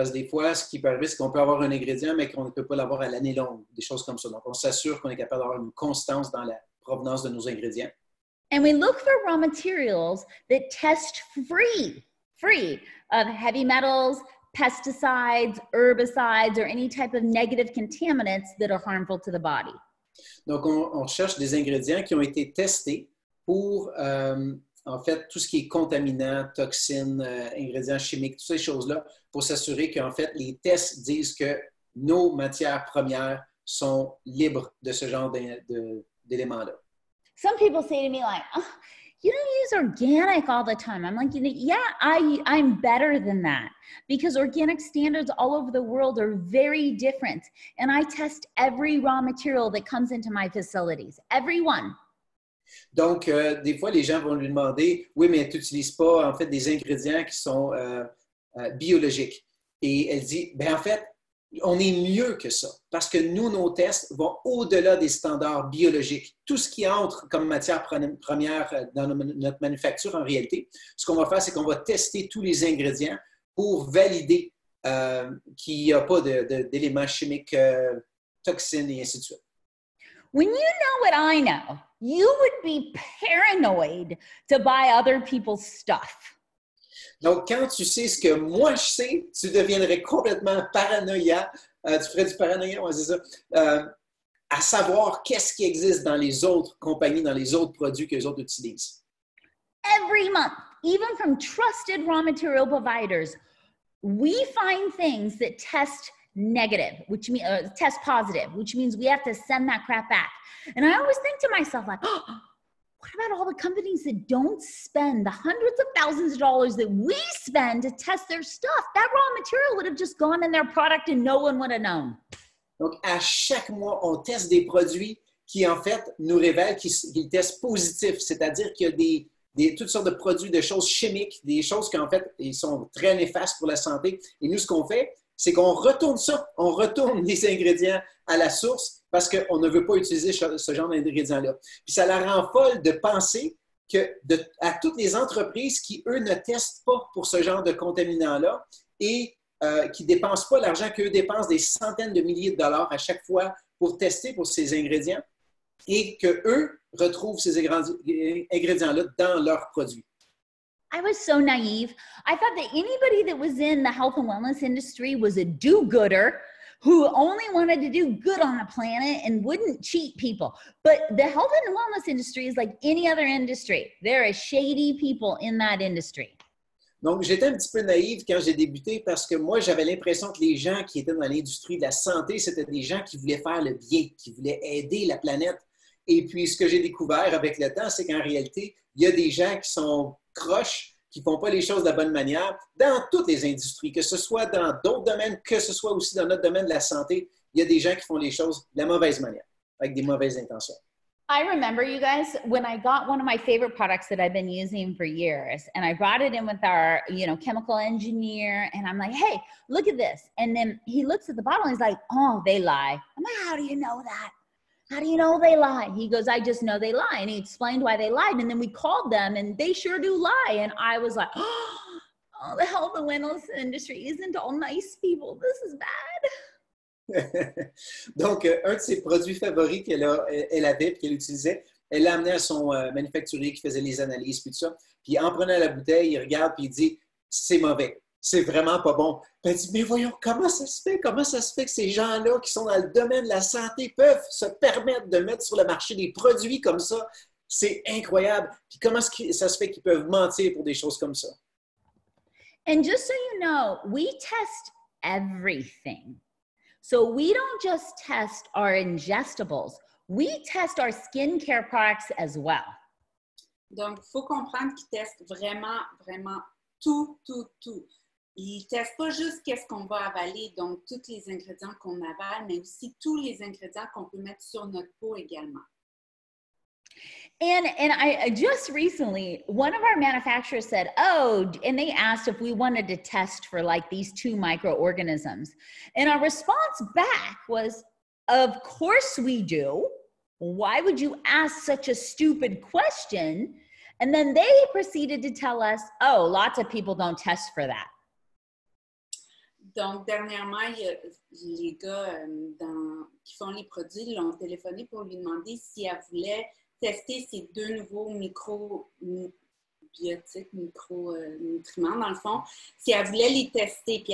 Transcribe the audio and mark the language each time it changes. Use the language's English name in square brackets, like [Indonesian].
[French] Parce que des fois, ce qui peut arriver, c'est qu'on peut avoir un ingrédient, mais qu'on ne peut pas l'avoir à l'année longue, des choses comme ça. Donc, on s'assure qu'on est capable d'avoir une constance dans la provenance de nos ingrédients. [English] And we look for raw materials that test free of heavy metals, pesticides, herbicides, or any type of negative contaminants that are harmful to the body. [French] Donc, on cherche des ingrédients qui ont été testés pour, en fait, tout ce qui est contaminant, toxines, ingrédients chimiques, toutes ces choses-là, pour s'assurer qu'en fait, les tests disent que nos matières premières sont libres de ce genre d'éléments-là. [English] Some people say to me like, oh, you don't use organic all the time. I'm like, yeah, I'm better than that because organic standards all over the world are very different. And I test every raw material that comes into my facilities, every one. [French] Donc, des fois, les gens vont lui demander, oui, mais tu n'utilises pas, en fait, des ingrédients qui sont biologiques. Et elle dit, bien, en fait, on est mieux que ça parce que nous, nos tests vont au-delà des standards biologiques. Tout ce qui entre comme matière première dans notre manufacture, en réalité, ce qu'on va faire, c'est qu'on va tester tous les ingrédients pour valider qu'il n'y a pas d'éléments chimiques, toxines et ainsi de suite. [English] When you know what I know, you would be paranoid to buy other people's stuff. [French] Donc, quand tu sais ce que moi je sais, tu deviendrais complètement paranoïa. Tu ferais du paranoïa, ouais, c'est ça. À savoir qu'est-ce qui existe dans les autres compagnies, dans les autres produits que les autres utilisent. [English] Every month, even from trusted raw material providers, we find things that test negative, which means test positive, which means we have to send that crap back. And I always think to myself, like, oh, what about all the companies that don't spend the hundreds of thousands of dollars that we spend to test their stuff? That raw material would have just gone in their product and no one would have known. [French] Donc, à chaque mois, on teste des produits qui, en fait, nous révèlent qu'ils testent positifs, c'est-à-dire qu'il y a toutes sortes de produits, de choses chimiques, des choses qui, en fait, ils sont très néfastes pour la santé. Et nous, ce qu'on fait, c'est qu'on retourne ça, on retourne les ingrédients à la source parce qu'on ne veut pas utiliser ce genre d'ingrédients-là. Puis ça la rend folle de penser à toutes les entreprises qui, eux, ne testent pas pour ce genre de contaminants-là et qui ne dépensent pas l'argent qu'eux dépensent des centaines de milliers de dollars à chaque fois pour tester pour ces ingrédients et qu'eux retrouvent ces ingrédients-là dans leurs produits. [English] I was so naive. I thought that anybody that was in the health and wellness industry was a do-gooder who only wanted to do good on the planet and wouldn't cheat people. But the health and wellness industry is like any other industry. There are shady people in that industry. [French] Donc, j'étais un petit peu naïve quand j'ai débuté parce que moi, j'avais l'impression que les gens qui étaient dans l'industrie de la santé, c'était des gens qui voulaient faire le bien, qui voulaient aider la planète. Et puis, ce que j'ai découvert avec le temps, c'est qu'en réalité, il y a des gens qui sont croches, qui ne font pas les choses de la bonne manière dans toutes les industries, que ce soit dans d'autres domaines, que ce soit aussi dans notre domaine de la santé. Il y a des gens qui font les choses de la mauvaise manière, avec des mauvaises intentions. [English] I remember, you guys, when I got one of my favorite products that I've been using for years, and I brought it in with our, chemical engineer, and I'm like, hey, look at this. And then he looks at the bottle and he's like, oh, they lie. I'm like, how do you know that? How do you know they lie? He goes, I just know they lie. And he explained why they lied. And then we called them and they sure do lie. And I was like, oh, the health and wellness industry isn't all nice people. This is bad. [French] Donc, un de ses produits favoris qu'elle avait et qu'elle utilisait, Elle l'a amené à son manufacturier qui faisait les analyses, puis tout ça. Puis en prenant la bouteille, il regarde, puis il dit, c'est mauvais. C'est vraiment pas bon. Puis elle dit, mais voyons, comment ça se fait? Comment ça se fait que ces gens-là qui sont dans le domaine de la santé peuvent se permettre de mettre sur le marché des produits comme ça? C'est incroyable. Puis comment ça se fait qu'ils peuvent mentir pour des choses comme ça? [English] And just so you know, we test everything. So we don't just test our ingestibles, we test our skincare products as well. [French] Donc, il faut comprendre qu'ils testent vraiment, vraiment tout, tout, tout. Ils ne testent pas juste qu'est-ce qu'on va avaler, donc tous les ingrédients qu'on avale, mais aussi tous les ingrédients qu'on peut mettre sur notre peau également. [English] And I just recently, one of our manufacturers said, oh, and they asked if we wanted to test for like these 2 microorganisms. And our response back was, of course we do. Why would you ask such a stupid question? And then they proceeded to tell us, oh, lots of people don't test for that. [French] Donc, dernièrement, il y a les gars qui font les produits l'ont téléphoné pour lui demander si elle voulait tester ces 2 nouveaux microbiotiques, micronutriments, dans le fond, si elle voulait les tester.